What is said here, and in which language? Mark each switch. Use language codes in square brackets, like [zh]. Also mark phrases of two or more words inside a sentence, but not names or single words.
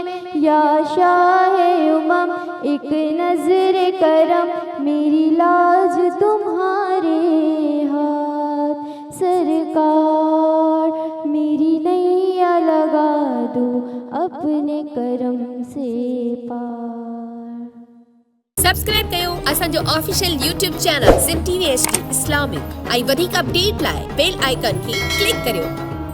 [ur] یا شاہ امم ایک نظر کرم، میری لاج تمہارے ہاتھ سرکار، میری نیا لگا دو اپنے کرم سے پار۔ [sd] سبسکرائب कयो असांजो [en] official YouTube channel [sd] सिंध TV HD इस्लामिक ऐं वधीक अपडेट लाइ [en] bell icon [sd] खे क्लिक करियो।